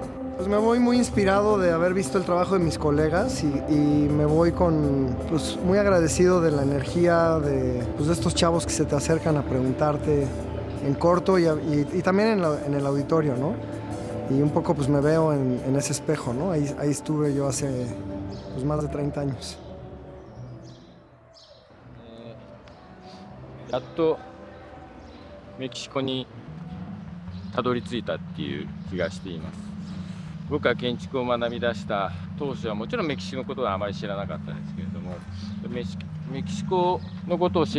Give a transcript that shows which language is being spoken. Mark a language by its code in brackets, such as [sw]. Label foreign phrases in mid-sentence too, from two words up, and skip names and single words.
[es] Pues me voy muy inspirado de haber visto el trabajo de mis colegas y me voy pues muy agradecido de la energía de estos chavos que se te acercan a preguntarte en corto y también en el auditorio, ¿no? Y un poco pues me veo en ese espejo, ¿no? Ahí estuve yo hace pues más de 30 años. [ja] やっとメキシコにたどり着いたっていう気がしています。僕が建築を学び出した当初はもちろんメキシコのことはあまり知らなかったですけれども、メキシコのことを知れ